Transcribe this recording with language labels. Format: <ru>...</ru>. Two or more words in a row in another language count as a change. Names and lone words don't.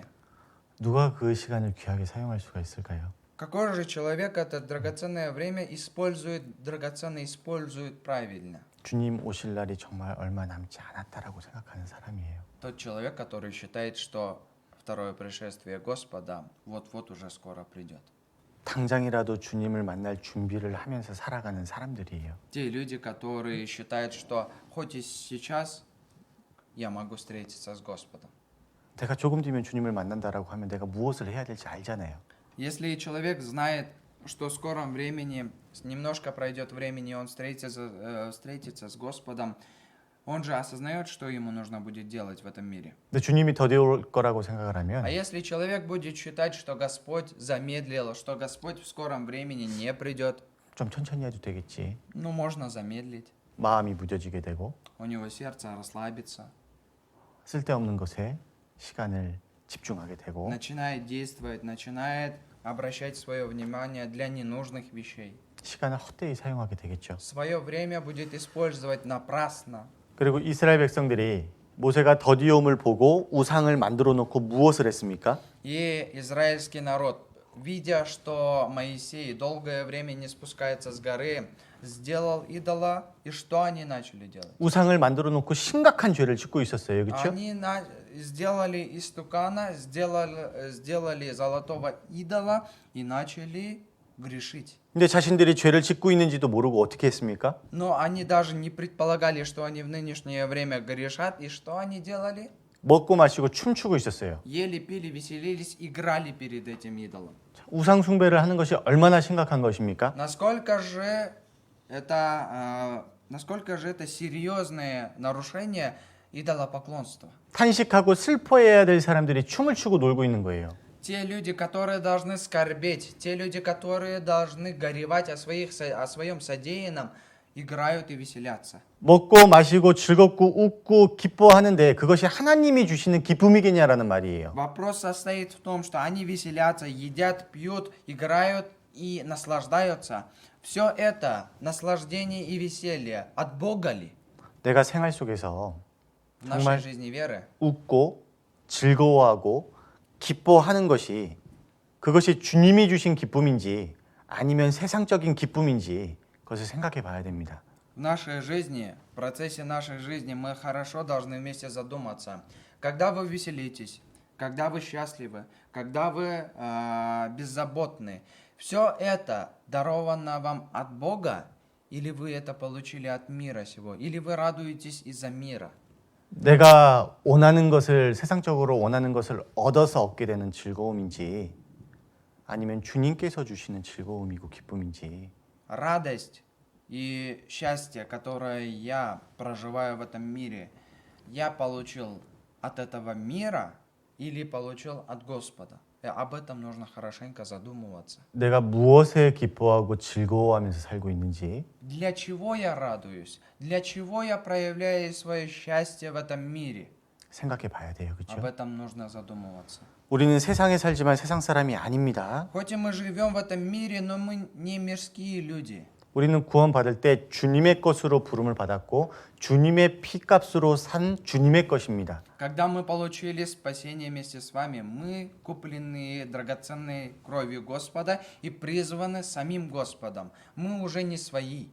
<ko>누가 그 시간을 귀하게 사용할 수가 있을까요?</ko> <ru>Какой же человек это драгоценное время использует правильно?</ru> <ko>주님 오실 날이 정말 얼마 남지 않았다라고 생각하는 사람이에요.</ko> <ru>Тот человек, который считает, что второе пришествие Господа вот-вот уже скоро придет.</ru> <ko>당장이라도 주님을 만날 준비를 하면서 살아가는 사람들이에요.</ko> <ru>Те люди, которые считают, что хоть и сейчас я могу встретиться с Господом.</ru> <ko>내가 조금 뒤면 주님을 만난다라고 하면 내가 무엇을 해야 될지 알잖아요.</ko> <ru>Если человек знает, что в скором времени, немножко пройдет времени, он встретится с Господом, он же осознает, что ему нужно будет делать в этом мире.</ru> <ko>근데 주님이 더디 올 거라고 생각을 하면</ko> <ru>А если человек будет считать, что Господь замедлил, что Господь в скором времени не придет,</ru> <ko>좀 천천히 해도 되겠지.</ko> <ru>ну, можно замедлить.</ru> <ko>마음이 무뎌지게 되고</ko> <ru>У него сердце расслабится,</ru> <ko>쓸데없는 것에 시간을 집중하게 되고</ko> <ru>начинает действовать, начинает обращать свое внимание для ненужных вещей.</ru> <ko>시간을 헛되이 사용하게 되겠죠.</ko> <ru>Свое время будет использовать напрасно.</ru> <ko>그리고 이스라엘 백성들이 모세가 더디옴을 보고 우상을 만들어 놓고 무엇을 했습니까?</ko> <ru>И израильский народ, видя, что Моисей долгое время не спускается с горы, сделал идола, и что они начали делать?</ru> <ko>우상을 만들어 놓고 심각한 죄를 짓고 있었어요. 그렇죠?</ko> <ru>Они сделали истукана, сделали золотого идола и начали грешить.</ru> <ko>근데 자신들이 죄를 짓고 있는지도 모르고 어떻게 했습니까?</ko> <ru>Но они даже не предполагали, что они в нынешнее время грешат, и что они делали?</ru> <ko>먹고 마시고 춤추고 있었어요.</ko> <ru>Ели, пили, веселились, играли перед этим идолом.</ru> <ko>우상 숭배를 하는 것이 얼마나 심각한 것입니까?</ko> <ru>Насколько же это серьезное нарушение идолопоклонства?</ru> <ko>탄식하고 슬퍼해야 될 사람들이 춤을 추고 놀고 있는 거예요.</ko> <ru>Те люди, которые должны скорбеть, те люди, которые должны горевать о своем содеянном, играют и веселятся.</ru> <ko>먹고 마시고 즐겁고 웃고 기뻐하는데 그것이 하나님이 주시는 기쁨이겠냐라는 말이에요.</ko> <ru>Вопрос состоит в том, что они веселятся, едят, пьют, играют и наслаждаются. Все это наслаждение и веселье от Бога ли?</ru> <ko>내가 생활 속에서</ko> <ru>В нашей</ru> <ko>정말</ko> <ru>жизни веры</ru> <ko>웃고 즐거워하고 기뻐하는 것이 그것이 주님이 주신 기쁨인지 아니면 세상적인 기쁨인지 그것을 생각해 봐야 됩니다.</ko> <ru>в нашей жизни, в процессе нашей жизни мы хорошо должны вместе задуматься. Когда вы веселитесь, когда вы счастливы, когда вы беззаботны, все это даровано вам от Бога или вы это получили от мира сего, или вы радуетесь из-за мира.</ru> <ko>내가 원하는 것을 세상적으로 원하는 것을 얻어서 얻게 되는 즐거움인지 아니면 주님께서 주시는 즐거움이고 기쁨인지</ko> <ru>Радость и счастье, которое я проживаю в этом мире, я получил от этого мира или получил от Господа? Об этом нужно хорошенько задумываться.</ru> <ko>내가 무엇에 기뻐하고 즐거워하면서 살고 있는지</ko> <ru>Для чего я радуюсь? Для чего я проявляю свое счастье в этом мире?</ru> <ko>생각해 봐야 돼요.</ko> <ru>Об</ru> <ko>그렇죠?</ko> <ru>этом нужно задумываться.</ru> <ko>우리는 세상에 살지만 세상 사람이 아닙니다.</ko> <ru>Хоть и мы живем в этом мире, но мы не мирские люди.</ru> <ko>우리는 구원받을 때 주님의 것으로 부름을 받았고 주님의 피값으로 산 주님의 것입니다.</ko> <ru>Когда мы получили спасение вместе с вами, мы куплены драгоценной кровью Господа и призваны самим Господом. Мы уже не свои.</ru>